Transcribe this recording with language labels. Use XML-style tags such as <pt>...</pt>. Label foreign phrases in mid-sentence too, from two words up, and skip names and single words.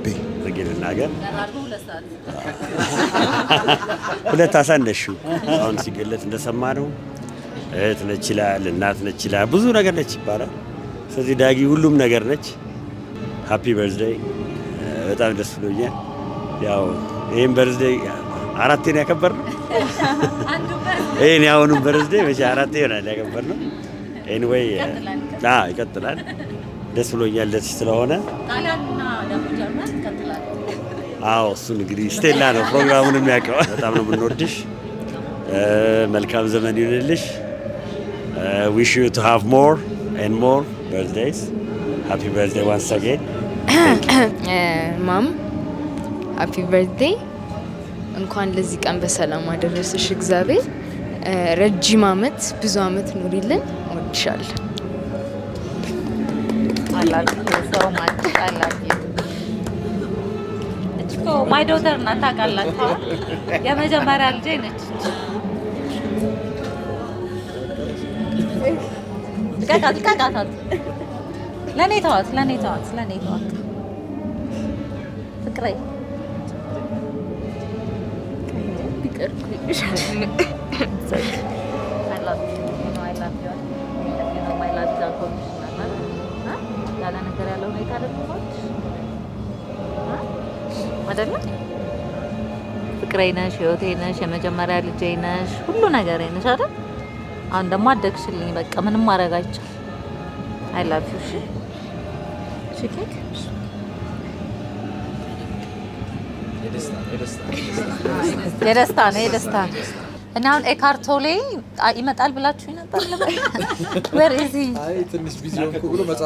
<am>ረግልና ገር ሁለት አሳነሹ አሁን ሲገለጥ እንደሰማ ነው። እህት ነች ይላል፣ እናት ነች ይላል፣ ብዙ ነገር ነች ይባላል። ስለዚህ ዳጊ ሁሉም ነገር ነች።</am> <en>happy birthday።</en> <am>በጣም ደስ ብሎኛል። ያው ይሄን በርዝዴይ አራቴ ነው ያከበርነው። ይሄን ያሁኑን በርዝዴይ መቼ አራቴ ይሆናል ያከበርነው። ኤኒዌይ ይቀጥላል። ደስ ብሎኛል ደስ ስለሆነ። አዎ እሱን እንግዲህ ስቴላ ነው ፕሮግራሙን የሚያውቀው። በጣም ነው የምንወድሽ። መልካም ዘመን ይሁንልሽ።</am> <en>wish you to have more and more birthdays. Happy birthday once again.</en> <am>ማም</am> <en>happy birthday።</en> <am>እንኳን ለዚህ ቀን በሰላም አደረሰሽ። እግዚአብሔር ረጅም አመት ብዙ አመት ኑሪልን። ወድሻለሁ።</am> <en>I love you so much. I love you.</en> <am>እቺ እኮ</am> <en>my daughter</en> <am>ናት ታውቃላችሁ። የመጀመሪያ ልጄ ነች። ልቀቃት። ለኔ ተዋት። ፍቅሬ</am> <en>I love you. I love you. You know my love is unconditional.</en> <am>ያለ ነገር ያለው ሁኔታ ደግሞ አይደለ? ፍቅሬ ነሽ፣ ህይወቴ ነሽ፣ የመጀመሪያ ልጄ ነሽ፣ ሁሉ ነገሬ ነሽ አይደል? አሁን ደግሞ አደግሽልኝ። በቃ ምንም ማድረግ አይቻልም።</am> <en>I love you.</en> <am>እሺ ኬክ የደስታ ነው። እና አሁን ኤካርቶሌ ይመጣል ብላችሁ ነበር ነበር ወር እዚ ትንሽ ቢዚ ሆንኩ ብሎ</am>